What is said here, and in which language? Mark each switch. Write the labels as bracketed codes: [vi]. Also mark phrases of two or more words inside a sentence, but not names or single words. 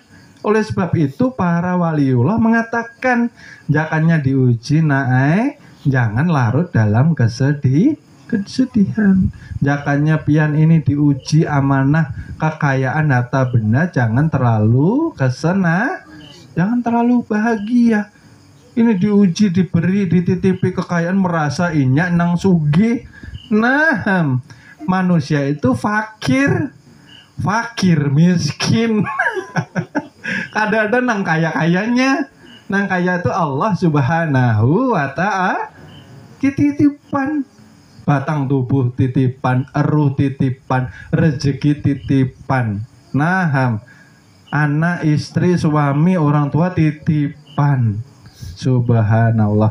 [id] Oleh sebab itu para waliullah mengatakan, jangannya diuji jangan larut dalam kesedihan. Jangannya pian ini diuji amanah kekayaan harta benda, jangan terlalu jangan terlalu bahagia. [bjn] Ini diuji, diberi, dititipi kekayaan, merasa inyak nang sugih. [id] Nah, manusia itu fakir miskin. [bjn] Kadang-kadang nang kaya-kayanya, nang kaya itu [ar] الله سبحانه وتعالى [bjn] titipan. [id] Batang tubuh titipan, eruh titipan, rezeki titipan. Nah, anak, istri, suami, orang tua titipan. Subhanallah.